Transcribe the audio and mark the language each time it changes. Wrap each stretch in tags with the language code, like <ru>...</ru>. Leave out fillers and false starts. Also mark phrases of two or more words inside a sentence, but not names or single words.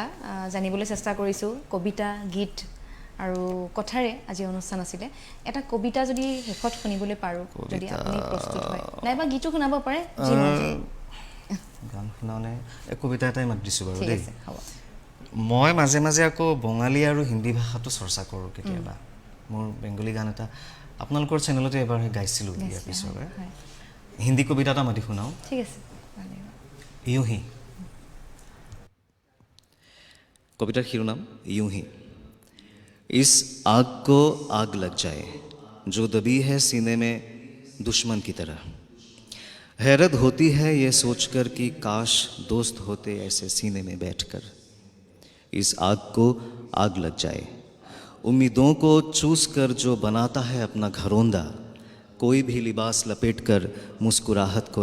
<as>জানিবলৈ চেষ্টা কৰিছোঁ কবিতা গীত আৰু কথাৰে আজি অনুষ্ঠান আছিলে এটা কবিতা যদি শেষত শুনিবলৈ পাৰোঁ যদি আপুনি প্ৰস্তুত হয় নাইবা গীতো শুনাব পাৰে গান শুনাওনে কবিতা এটাই মাত দিছোঁ বাৰু দেই মই মাজে মাজে আকৌ বঙালী আৰু হিন্দী ভাষাটো চৰ্চা কৰোঁ কেতিয়াবা মোৰ বেংগলী গান এটা আপোনালোকৰ চেনেলতে এবাৰ গাইছিলোঁ ইয়াৰ পিছৰে হিন্দী কবিতা এটা মাতি শুনাওঁ ঠিক আছে</as> <hi>यूं ही</hi> <as>কবিতাৰ শিৰোনাম</as> <hi>यूं ही इस आग को आग लग जाए जो दबी है सीने में दुश्मन की तरह हैरत होती है ये सोचकर कि काश दोस्त होते ऐसे सीने में बैठकर इस आग को आग लग जाए उम्मीदों को चूस कर जो बनाता है अपना घरौंदा कोई भी लिबास लपेट कर मुस्कुराहट को</hi>